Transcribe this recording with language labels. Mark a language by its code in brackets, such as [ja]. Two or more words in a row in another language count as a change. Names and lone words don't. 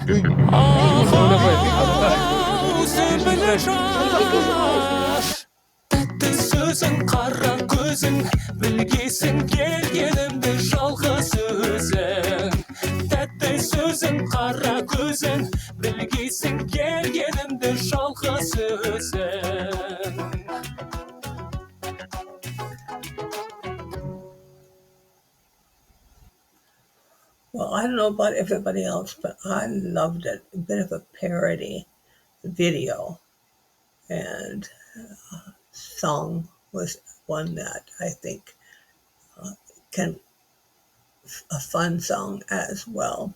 [kk] Тәтті сөзің қара көзің білгейсің келгенімді жалғыз өзің тәтті сөзің қара көзің білгейсің келгенімді жалғыз өзің [en] Well, I don't know about everybody else, but I loved it. A bit of a parody video, and song was one that I think can a fun song as well.